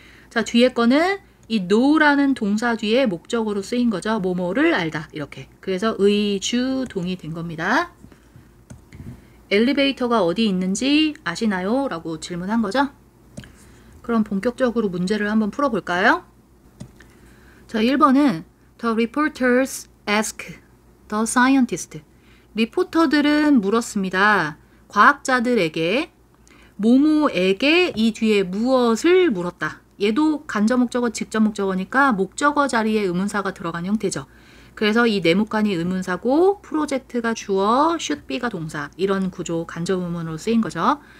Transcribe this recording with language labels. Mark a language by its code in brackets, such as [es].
[ko] 자, 뒤에 거는 이 know라는 동사 뒤에 목적어로 쓰인 거죠. 뭐뭐를 알다 이렇게. 그래서 의주 동이 된 겁니다. 엘리베이터가 어디 있는지 아시나요? 라고 질문한 거죠. 그럼 본격적으로 문제를 한번 풀어볼까요? 자, 1번은 [en] The reporters asked the scientist. [ko] 리포터들은 물었습니다. 과학자들에게 모모에게 이 뒤에 무엇을 물었다. 얘도 간접 목적어, 직접 목적어니까 목적어 자리에 의문사가 들어간 형태죠. 그래서 이 네모칸이 의문사고 프로젝트가 주어, should be가 동사 이런 구조 간접 의문으로 쓰인 거죠.